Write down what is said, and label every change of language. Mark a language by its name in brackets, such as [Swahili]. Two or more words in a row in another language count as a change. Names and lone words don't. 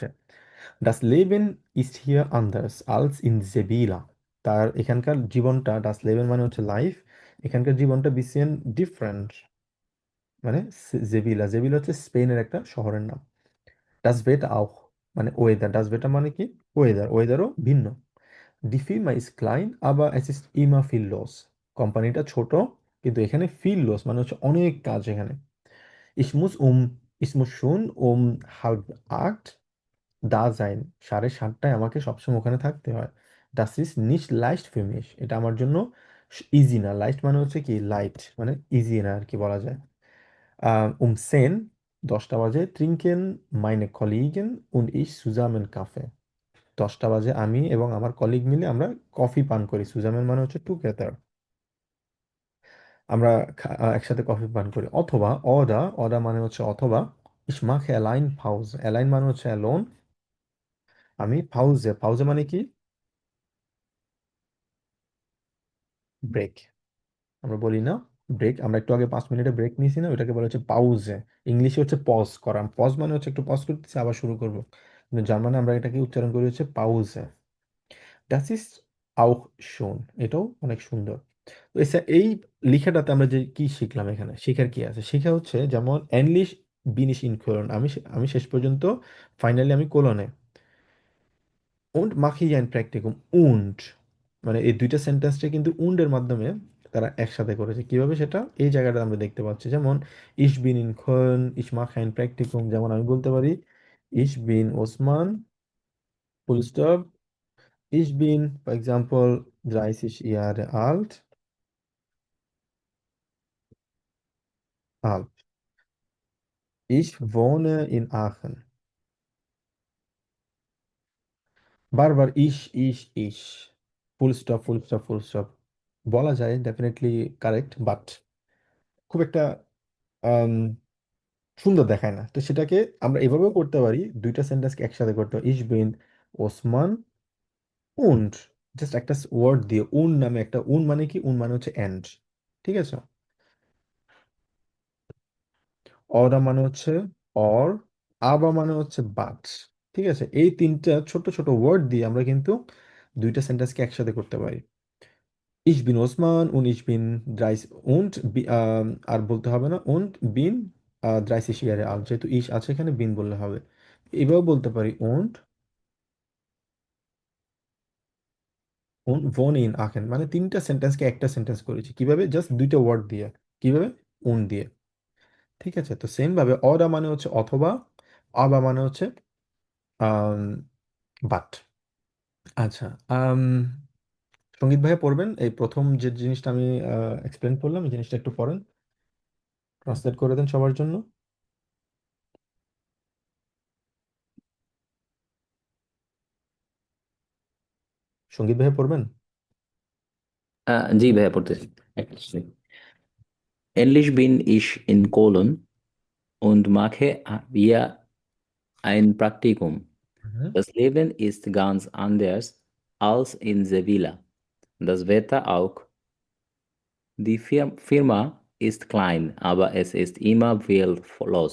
[German] Das Leben ist hier anders als in Sevilla, [Bangla] তার এখানকার জীবনটা, [German] das Leben [Bangla] মানে হচ্ছে লাইফ, এখানকার জীবনটা বিসিএন ডিফারেন্ট, মানে জেবিলা, জেবিলা হচ্ছে স্পেনের একটা শহরের নাম। [German] das Wetter auch [Bangla] মানে ওয়েদার, [German] das Wetter [Bangla] মানে কি ওয়েদার, ওয়েদারও ভিন্ন। [German] Die Firma ist klein, aber es ist immer viel los. [Bangla] কোম্পানিটা ছোট, কিন্তু এখানে [German] viel los [Bangla] মানে হচ্ছে অনেক কাজ এখানে। [German] Ich muss ich muss schon 7:30 da sein. [Bangla] 7:30টায় আমাকে সবসময় ওখানে থাকতে হয়। [German] Das ist nicht leicht für mich. [Bangla] এটা আমার জন্য ইজি না। লাইট মানে হচ্ছে কি লাইট, মানে ইজি না আর কি বলা যায়। 10 10টা বাজে [German] trinken meine Kollegen und ich zusammen Kaffee. [Bangla] 10টা বাজে আমি এবং আমার কলিগ মিলে আমরা কফি পান করি। সুজামের মানে হচ্ছে টুগেদার, আমরা একসাথে কফি পান করি। অথবা অদা, অদা মানে হচ্ছে অথবা। [German] ich mache allein Pause, [Bangla] allein মানে হচ্ছে অ্যালোন, আমি পাউজে, পাউজে মানে কি ব্রেক, আমরা বলি না ব্রেক, আমরা একটু আগে 5 মিনিটে ব্রেক নিয়েছি না, ওটাকে বলা হচ্ছে পাউজে। ইংলিশে হচ্ছে পজ করা, পজ মানে হচ্ছে একটু পজ করতেছি আবার শুরু করবো, কিন্তু জার্মানে আমরা এটাকে উচ্চারণ করি হচ্ছে পাউজে। [German] Das ist auch schön, [Bangla] এটাও অনেক সুন্দর। তো এই লেখাটাতে আমরা যে কি শিখলাম, এখানে শেখার কি আছে, শেখা হচ্ছে যেমন [German] endlich bin ich in Köln, [Bangla] আমি শেষ পর্যন্ত, ফাইনালি আমি কোলনে। [German] und mache ich ein Praktikum und, [Bangla] মানে এই দুইটা সেন্টেন্সটা কিন্তু und এর মাধ্যমে তারা একসাথে করেছে। কিভাবে সেটা এই জায়গাটা আমরা দেখতে পাচ্ছি, যেমন [German] ich bin in Köln, ich mache ein Praktikum, [Bangla] যেমন আমি বলতে পারি [German] ich bin Osman, [English] full stop, [German] ich bin [English] for example [German] 30 Jahre alt, ich wohne in Aachen. [Bangla] বারবার ইশ [English] full stop full stop full stop [Bangla] বলা যায়, [English] definitely correct, [Bangla] বাট খুব একটা আম, সুন্দর দেখায় না। তো সেটাকে আমরা এভাবেও করতে পারি, দুইটা সেন্টেন্সকে একসাথে করতে পারি, [German] ich bin Osman und, [Bangla] জাস্ট একটা ওয়ার্ড দিয়ে, উন নামে একটা, উন মানে কি, উন মানে হচ্ছে এন্ড, ঠিক আছে। অরা মানে হচ্ছে অর, আবা মানে হচ্ছে বাট, ঠিক আছে। এই তিনটা ছোট ছোট ওয়ার্ড দিয়ে আমরা কিন্তু দুইটা সেন্টেন্সকে একসাথে করতে পারি। [German] Ich bin Osman und ich bin 30 und [Bangla] আর বলতে হবে না [German] und bin 30 Jahre alt, [Bangla] যেহেতু ইশ আছে এখানে বিন বললে হবে। এভাবেও বলতে পারি [German] und wohne in Aachen, [Bangla] মানে তিনটা সেন্টেন্সকে একটা সেন্টেন্স করেছি কিভাবে, জাস্ট দুইটা ওয়ার্ড দিয়ে। কিভাবে? উন দিয়ে। ঠিক আছে, তো সেম ভাবে অরা মানে হচ্ছে অথবা, আবা মানে হচ্ছে বাট। আচ্ছা, আম, সঙ্গীত ভাইয়া পড়বেন এই প্রথম যে জিনিসটা আমি এক্সপ্লেন করলাম, এই জিনিসটা একটু পড়েন, ট্রান্সলেট করে দেন সবার জন্য। সঙ্গীত ভাইয়া পড়বেন। জি ভাইয়া পড়তেছি। [German] Ähnlich bin ich in Polen und mache hier ein Praktikum. Mhm. Das Leben ist ganz anders als in Sevilla. Das Wetter auch. Die Firma ist klein, aber es ist immer viel los.